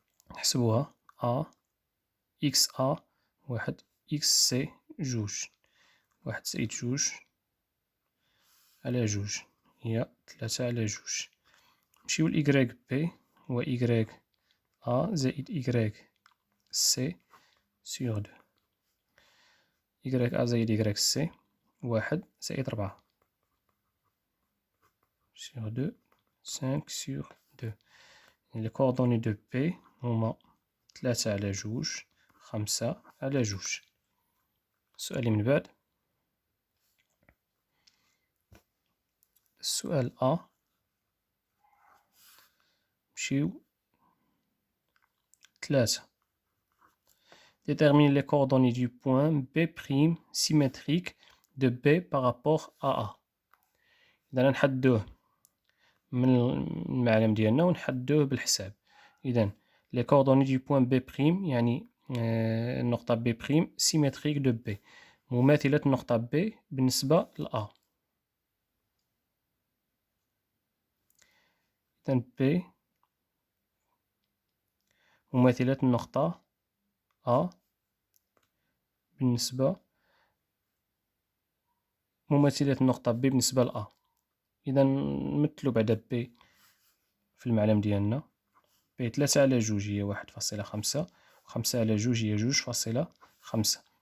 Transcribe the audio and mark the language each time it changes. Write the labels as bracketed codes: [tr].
[ar] نحسبوها A XA واحد XC جوج، واحد زائد جوج على جوج هي تلاتة على جوج. نمشيو ل Y B هو Y A زائد Y C sur 2. Y A زائد Y C واحد زائد ربعة sur 2 5 sur 2. لي كوردوني دو P هما تلاتة على جوج خمسة على جوج. السؤال اللي من بعد، السؤال A نمشيو تلاتة. [fr] Détermine les coordonnées du point B' symétrique de B par rapport à A. [ar] إذا نحدوه من المعلم ديالنا ونحدوه بالحساب. إذا [fr] les coordonnées du point B' [ar] يعني النقطة B' [fr] symétrique de B [ar] مماثلة النقطة B بالنسبة ل A. إذا B مماثلة النقطة A بالنسبة مماثلة النقطة B بالنسبة ل A. إذا نمثلو بعدا B في المعلم ديالنا B تلاتة على جوج هي واحد فاصلة خمسة، وخمسة على جوج هي جوج فاصلة خمسة.